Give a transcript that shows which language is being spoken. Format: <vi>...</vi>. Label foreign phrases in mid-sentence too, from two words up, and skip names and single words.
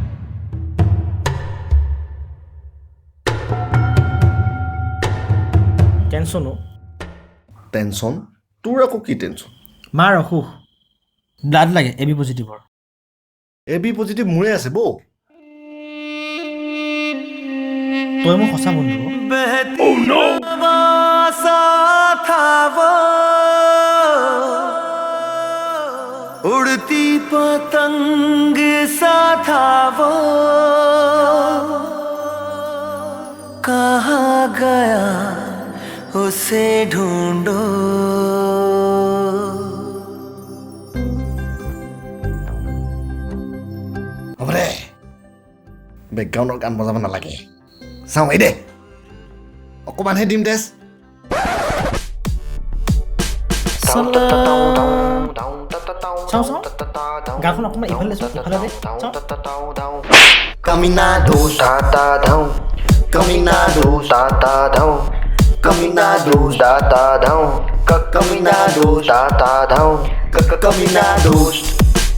<as>টেনশ্যনো টেনশ্যন তোৰ আকৌ কি টেনশ্যন মাৰ অসুখ ব্লাড লাগে</as> <en>AB positive A B positive</en> <as>মোৰে আছে বৌ তই মোৰ সঁচা বন্ধু</as> <hi>उड़ती पतंग सा था वो कहाँ गया उसे ढूंढो</hi> <as>হ'ব দে বেকগ্ৰাউণ্ডৰ গান বজাব নালাগে চাওঁ এই দে অকণমানহে দিম তেজ চাওঁ চাওঁ গানখন অকণমান ইফালে চোৱা ইফালে দে চাওঁ Caminado da da down, caminado da da down, caminado da da down, caminado da da down, caminado.</as>